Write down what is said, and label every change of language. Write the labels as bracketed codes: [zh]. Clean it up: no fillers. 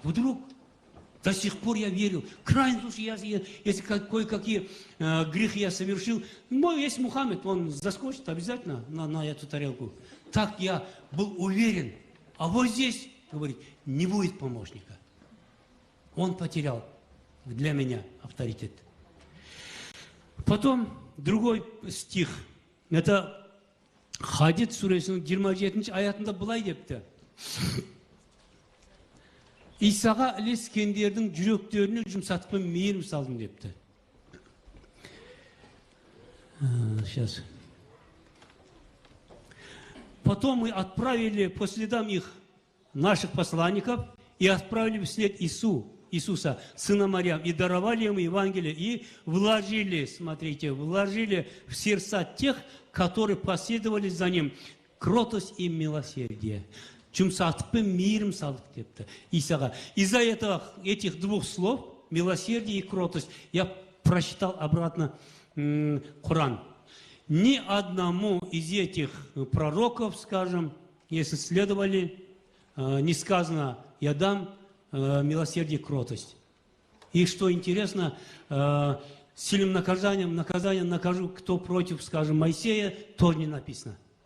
[ru] Вдруг до сих пор я верил. Крайне, слушай, если кое-какие грехи я совершил, есть Мухаммед, он заскочит обязательно на эту тарелку. Так я был уверен. А вот здесь, говорит, не будет помощника. Он потерял для меня авторитет. Потом другой стих. [kk] Это Хадид сүресінің 27 аятында былай депті. Исаға ілескендердің жүректеріне жұмсатпен мейірім салдым депті. [ru] Сейчас. Потом мы отправили по следам их наших посланников и отправили вслед Иисуса, сына Марьям, и даровали ему Евангелие, и вложили, смотрите, вложили в сердца тех, которые последовали за ним, кротость и милосердие. [kk] Жұмсатпен мейірім салдық депті Исаға. [ru] Из-за этих двух слов, милосердие и кротость, я прочитал обратно Коран. Ни одному из этих пророков, скажем, если следовали, не сказано, я дам милосердие и кротость. И что интересно, сильным наказанием накажу, кто против, скажем, Моисея, тоже не написано.